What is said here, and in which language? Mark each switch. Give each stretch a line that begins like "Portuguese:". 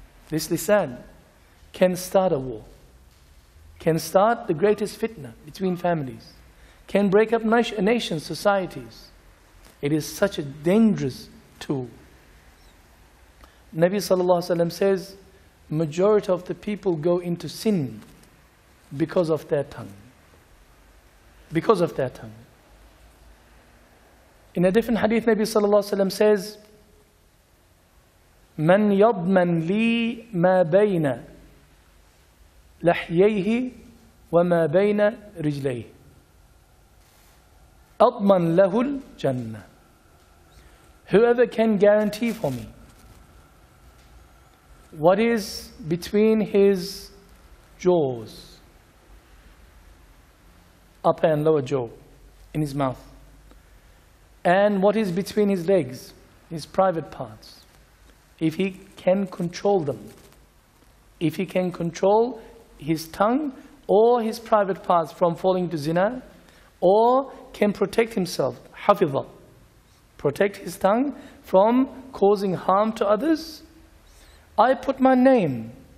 English: This lisan can start a war, can start the greatest fitna between families, can break up nations, societies. It is such a dangerous tool. Nabi sallallahu alaihi wasallam says, majority of the people go into sin because of their tongue. Because of their tongue. In a different hadith, Nabi sallallahu alaihi wasallam says,
Arabic: من يضمن لي ما بين لحييه وما بين رجليه أضمن له الجنة.
English: Whoever can guarantee for me what is between his jaws, upper and lower jaw, in his mouth, and what is between his legs, his private parts, if he can control them, if he can control his tongue or his private parts from falling to zina, or can protect himself, hafidha, protect his tongue from causing harm to others, I put my name